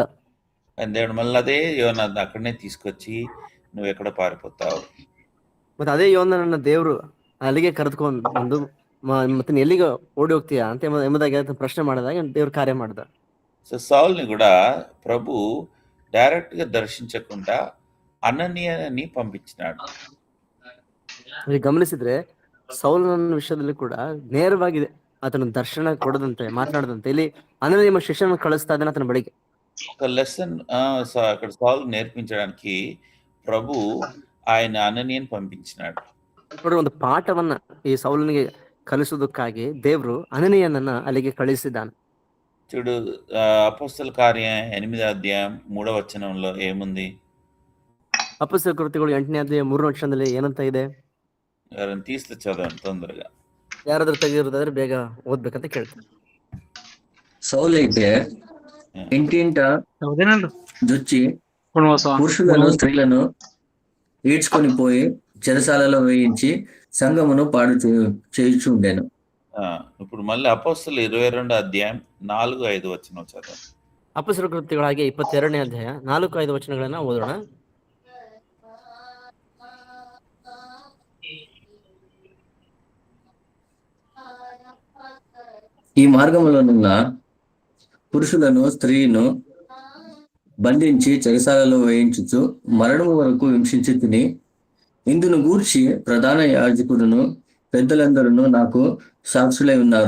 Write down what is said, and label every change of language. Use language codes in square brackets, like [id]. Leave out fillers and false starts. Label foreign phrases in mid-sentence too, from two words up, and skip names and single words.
[te] దేవుడు మళ్ళీ అదే యోనా అక్కడనే తీసుకొచ్చి నువ్వు ఎక్కడ పారిపోతావు? [kn] ಮತ್ತೆ ಅದೇ ಯೋನನನ್ನ ದೇವರು ಅಲ್ಲಿಗೆ ಕರೆದುಕೊಂಡು ಬಂದು ಮತ್ತೆ ಎಲ್ಲಿಗೆ ಓಡಿ ಹೋಗ್ತೀಯಾ ಅಂತ ಎಂಬುದಾಗಿ ಪ್ರಶ್ನೆ ಮಾಡಿದಾಗ ದೇವ್ರು ಕಾರ್ಯ ಮಾಡ್ದ. [te] సో సౌల్ని కూడా ప్రభు డైరెక్ట్ గా దర్శించకుండా అననీయని పంపించినాడు. [kn] ಗಮನಿಸಿದ್ರೆ ಸೌಲನ ವಿಷಯದಲ್ಲಿ ಕೂಡ ನೇರವಾಗಿ ಆತನ ದರ್ಶನ ಕೊಡದಂತೆ ಮಾತನಾಡದಂತೆ ಇಲ್ಲಿ ಅನನೀಯ ಶಿಷ್ಯನ ಕಳಿಸ್ತಾ ಇದ್ದಾನೆ ಆತನ ಬಳಿಗೆ. [te] ఒక లెసన్ అక్కడ సౌలు నేర్పించడానికి ప్రభు ఆయన అననీయని పంపించినాడు. [kn] ನೋಡಿ ಒಂದು ಪಾಠವನ್ನ ಈ ಸೌಲನಿಗೆ ಕಲಿಸುವುದಕ್ಕಾಗಿ ದೇವರು ಅನನೀಯನನ್ನ ಅಲ್ಲಿಗೆ ಕಳಿಸಿದ್ದಾನೆ. [te] చూడు అపోస్తల కార్యం 8వ అధ్యాయం 3వ వచనంలో ఏముంది? [kn] ಅಪೊಸ್ತಲ ಕೃತ್ಯಗಳು 8ನೇ ಅಧ್ಯಾಯ 3ನೇ ವಚನದಲ್ಲಿ ಏನಂತ ಇದೆ? [te] ఎవరైనా తీస్తే చదవండి తొందరగా. [kn] ಯಾರಾದ್ರೂ ತೆಗೆದಿರೋದಾದ್ರೆ ಬೇಗ ಓದ್ಬೇಕಂತ ಕೇಳ್ತೀನಿ. [te] సౌలు అయితే ఇంటింట జొచ్చి పురుషులను స్త్రీలను ఈడ్చుకొని పోయి చెరసాలలో వేయించి సంఘమును పాడు చేయుచుండెను. ఇప్పుడు మళ్ళీ అపోస్తలు 22వ అధ్యాయం 4-5 వచనం చదవండి. [kn] ಅಪೊಸ್ತಲ ಕೃತ್ಯಗಳಾಗಿ 22ನೇ ಅಧ್ಯಾಯ 4-5 ವಚನಗಳನ್ನ ಓದೋಣ. [te] ఈ మార్గములోనున్న పురుషులను స్త్రీను బంధించి చెరసాలలో వేయించుచు మరణము వరకు హింసించి తిని ఇందును గూర్చి ప్రధాన యాజకుడును పెద్దలందరూ నాకు సాక్షులై ఉన్నారు.